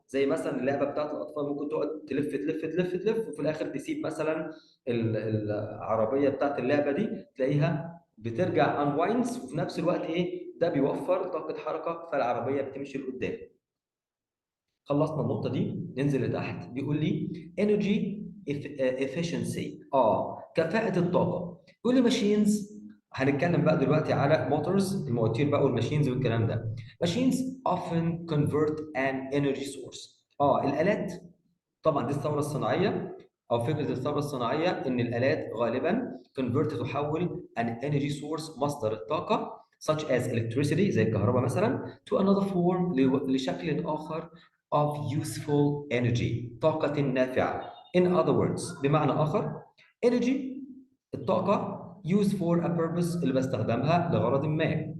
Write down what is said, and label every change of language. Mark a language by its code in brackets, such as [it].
[ar] زي مثلا اللعبه بتاعت الاطفال، ممكن تقعد تلف تلف تلف تلف وفي الاخر تسيب مثلا العربيه بتاعت اللعبه دي، تلاقيها بترجع unwinds، وفي نفس الوقت ايه ده بيوفر طاقه حركه فالعربيه بتمشي لقدام. خلصنا النقطة دي، ننزل لتحت. بيقول لي energy efficiency، كفاءة الطاقة. بيقول لي machines. هنتكلم بقى دلوقتي على motors، المواتير بقى والماشينز والكلام ده. [en] machines often convert an energy source. [ar] الآلات، طبعا دي الثوره الصناعيه او فكره الثوره الصناعيه، ان الالات غالبا تحول [en] an energy source [ar] مصدر الطاقه [en] such as electricity [ar] زي الكهرباء مثلا [en] to another form [ar] لشكل اخر [en] of useful energy [ar] طاقه نافعه. [en] in other words [ar] بمعنى اخر [en] energy الطاقه used for a purpose [ar] اللي بستخدمها لغرض ما.